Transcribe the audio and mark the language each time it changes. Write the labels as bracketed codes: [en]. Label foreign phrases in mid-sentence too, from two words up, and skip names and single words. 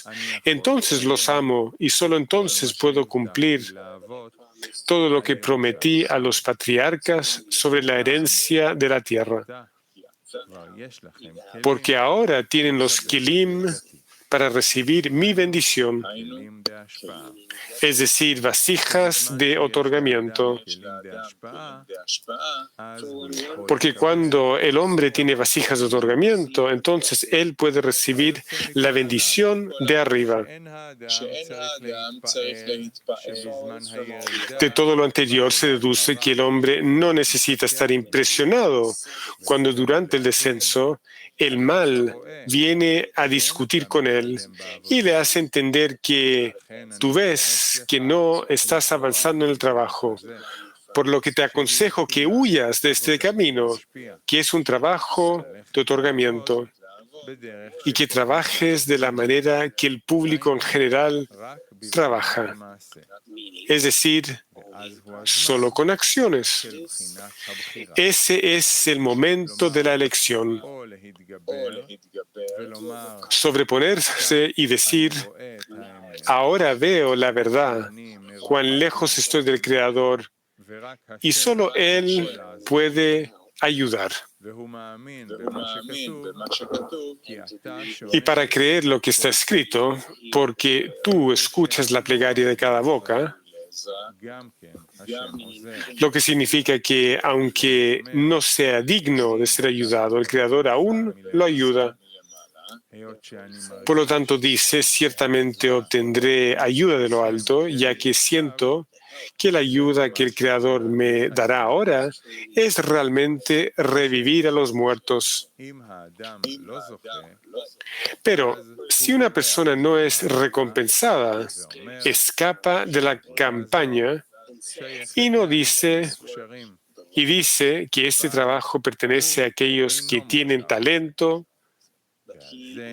[es] Entonces los amo y solo entonces puedo cumplir todo lo que prometí a los patriarcas sobre la herencia de la tierra. Porque ahora tienen los kelim para recibir mi bendición, [he] כלים דהשפעה. [es] es decir, vasijas de otorgamiento. [he] כלים דהשפעה, אז הוא יכול [es] Porque cuando el hombre tiene vasijas de otorgamiento, entonces él puede recibir la bendición de arriba. [he] שאין האדם צריך להתפעל שבזמן הירידה [es] De todo lo anterior se deduce que el hombre no necesita estar impresionado cuando durante el descenso el mal viene a discutir con él y le hace entender que tú ves que no estás avanzando en el trabajo, por lo que te aconsejo que huyas de este camino, que es un trabajo de otorgamiento, [he] בדרך [es] y que trabajes de la manera que el público en general [he] רק בזמן [es] trabaja, [he] המעשה. [es] es decir, [he] ואז הוא הזמן [es] solo con acciones. [he] של בחינת הבחירה. [es] Ese es el momento de la elección. [he] או להתגבר ולומר, [es] Sobreponerse y decir, [he] אני רואה את האמת, [es] ahora veo la verdad, [he] אני מרוב [es] cuán lejos estoy del Creador, [he] ורק [es] y [he] השם [es] solo Él [he] יכול לעזור. [es] puede ayudar. [he] והוא מאמין במה שכתוב, כי אתה שומע [es] Y para creer lo que está escrito, porque tú escuchas la plegaria de cada boca, [he] גם כן השם עוזר. [es] lo que significa que aunque no sea digno de ser ayudado, el Creador aún lo ayuda. [he] היות שאני [es] Por lo tanto, dice, ciertamente obtendré ayuda de lo alto, ya que siento que la ayuda que el Creador me dará ahora es realmente revivir a los muertos. [he] אם האדם לא זוכה, [es] Pero si una persona no es recompensada, escapa de la campaña y no dice, [he] קשרים, [es] y dice que este trabajo pertenece a aquellos que tienen talento, [he] והזה